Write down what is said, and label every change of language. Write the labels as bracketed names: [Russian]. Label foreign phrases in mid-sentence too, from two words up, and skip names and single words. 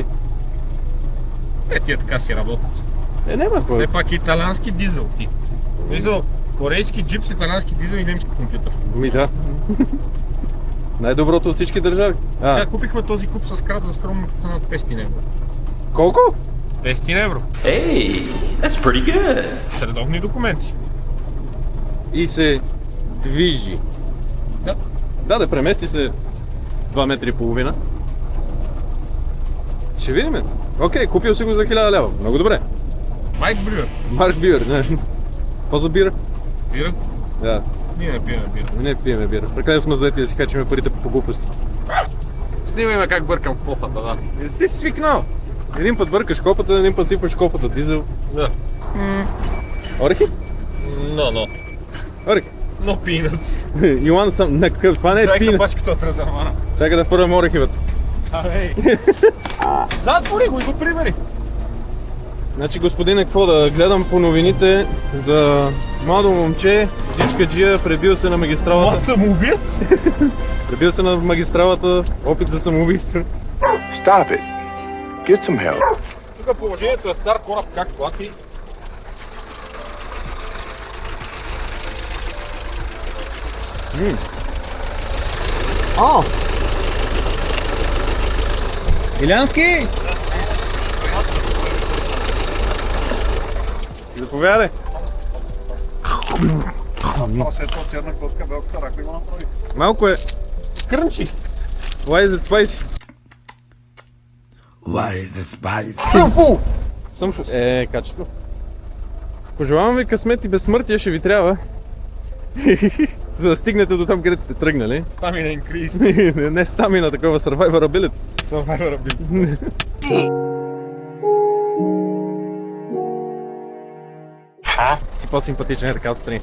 [Bulgarian] Е, тия така си работят. Няма Все пак италиански дизел ти. Дизел, корейски джип с италиански дизел и немски компютър. Ми да. Най-доброто от всички държави. Така купихме този куп с краб за скромната цена от 500 евро. Колко? 500 евро. [English] Hey, that's pretty good. [Bulgarian] С редовни документи. И се движи. Да. Да премести се 2 метра и половина. Ще видим. Окей, купил си го за 1000 лева. Много добре. Майк Брюер. Марк Бюер, не. Какво за бира? Бира? Да, Ние не пиеме бира. не пиеме бира. Прекалено сме заети да си качваме парите по глупости. Снимай ме как бъркам в кофата, да. Ти си свикнал. Един път бъркаш копата, един път сипваш кофата дизел. Да. Орехи? Но. Орехи. [English] Но peanuts. You want some... [Bulgarian] Не, това не е Дай пина. капачката от резервана. Чакай да фървам орехи вътре. Абей. Затвори го и го прибери. Значи, господине, какво да гледам по новините за младо момче, жичкаджия, пребил се на магистралата. Млад самоубиец? Пребил се на магистралата, опит за самоубийство. [English] Stop it. Get some help. [Bulgarian] Тук положението е стар кораб, как плати? О! Илянски! Заповядай. Това след това черна котка, белката, рако има направи. Малко е. Крънчи! [English] Why is it spicy? Why is it spicy? [Bulgarian] Съмфу! Качество. Пожелавам ви късмет и безсмъртие, ще ви трябва. За да стигнете до там, където сте тръгнали. [English] Stamina increase. [Bulgarian] Не стамина, такова survivability. Survivor Си по-симпатичен е така отстрани.